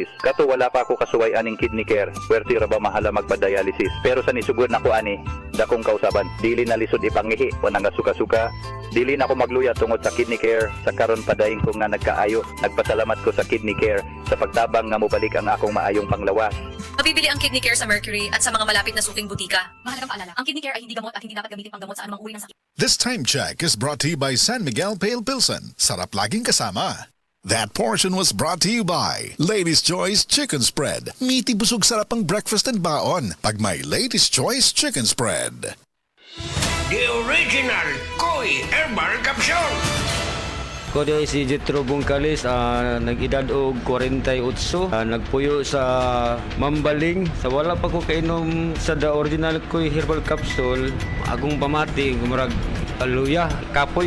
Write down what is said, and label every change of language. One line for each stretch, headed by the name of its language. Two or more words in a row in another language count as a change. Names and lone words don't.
Cebuano: Kato wala pa ako kasuway aning kidney care. Werti ra ba mahala magpa-dialysis. Pero sa nisugod na ko ani, dakong kausaban. Dili na lisod ipangihi, wanang suka-suka. Dili na ako magluya tungod sa kidney care. Sa karon padayon ko nga nagkaayo. Nagpasalamat ko sa kidney care sa pagtabang nga mobalik ang akong maayong panglawas.
Filipino: Mabibili ang Kidney Care sa Mercury at sa mga malapit na suking butika. Mahalagang paalala, ang Kidney Care ay hindi gamot at hindi dapat gamitin pang gamot sa anumang uri ng sakit.
English: This time check is brought to you by San Miguel Pale Pilsen.
Filipino: Sarap laging kasama.
English: That portion was brought to you by Ladies' Choice Chicken Spread.
Filipino: Meaty busog sarap ang
English: breakfast and
Filipino: baon pag may Ladies' Choice Chicken Spread.
English: The original Koi Herbal Capsule.
Cebuano: Ko di si Jetro Bungkalis, nag-edad og 48, nagpuyo sa Mambaling. Sa wala pa ko kainom sa
English: the original
Cebuano: Koi Herbal Capsule, agong pamati, gumurag luya, kapoy.